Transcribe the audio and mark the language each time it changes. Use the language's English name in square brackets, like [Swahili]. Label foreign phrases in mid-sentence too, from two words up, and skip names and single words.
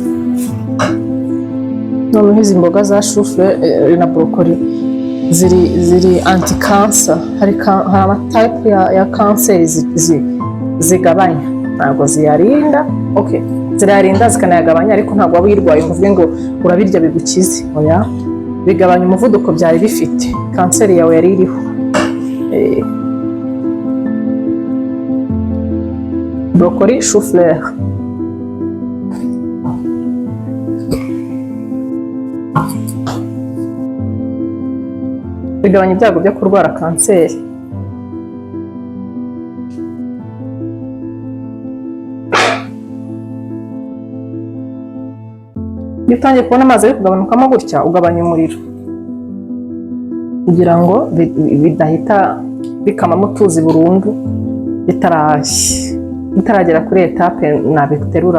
[Kinyarwanda] Noneho izi mboga za chou-fleur na brocoli ziri anti-cancer. Hari amatype ya kanseri zigabanya, ntabwo ziyarinda. Zirayarinda zikanayagabanya, ariko ntabwo waba uyirwaye ngo uvuge ngo urabirya bigukize. Oya, bigabanya umuvuduko byari bifite, kanseri yawe yari iriho. Brocoli, chou-fleur. Bigabanya ibyago byo kurwara kanseri. Iyo utangiye kubona amazi ari kugabanukamo gutya, ugabanya umuriro kugira ngo bidahita bikamamo tuzi burundu, bitaragera kuri etape nabiterura.